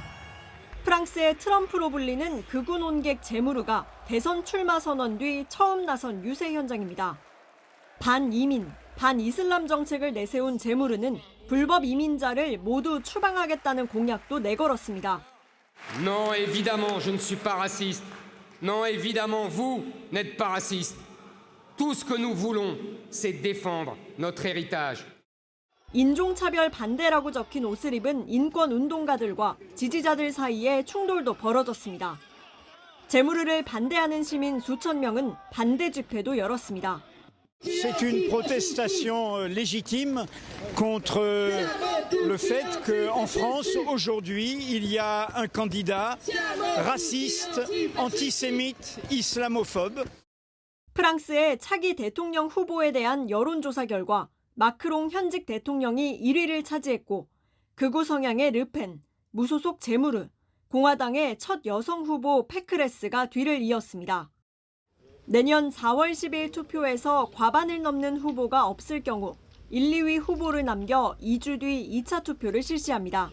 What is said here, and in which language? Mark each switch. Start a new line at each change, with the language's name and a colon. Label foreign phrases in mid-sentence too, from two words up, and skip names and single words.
Korean: 프랑스의 트럼프로 불리는 극우 논객 제무르가 대선 출마 선언 뒤 처음 나선 유세 현장입니다. 반이민, 반이슬람 정책을 내세운 제무르는 불법 이민자를 모두 추방하겠다는 공약도 내걸었습니다.
French: Non, évidemment, je ne suis pas raciste. Non, évidemment, vous n'êtes pas raciste. Tout ce que nous voulons, c'est défendre notre héritage.
Korean: 인종차별 반대라고 적힌 옷을 입은 인권 운동가들과 지지자들 사이에 충돌도 벌어졌습니다. 제무르를 반대하는 시민 수천 명은 반대 집회도 열었습니다.
French: C'est une protestation légitime contre le fait qu'en France, aujourd'hui, il y a un candidat raciste, antisémite, islamophobe.
Korean: 프랑스의 차기 대통령 후보에 대한 여론조사 결과 마크롱 현직 대통령이 1위를 차지했고 극우 성향의 르펜, 무소속 제무르, 공화당의 첫 여성 후보 페크레스가 뒤를 이었습니다. 내년 4월 10일 투표에서 과반을 넘는 후보가 없을 경우 1, 2위 후보를 남겨 2주 뒤 2차 투표를 실시합니다.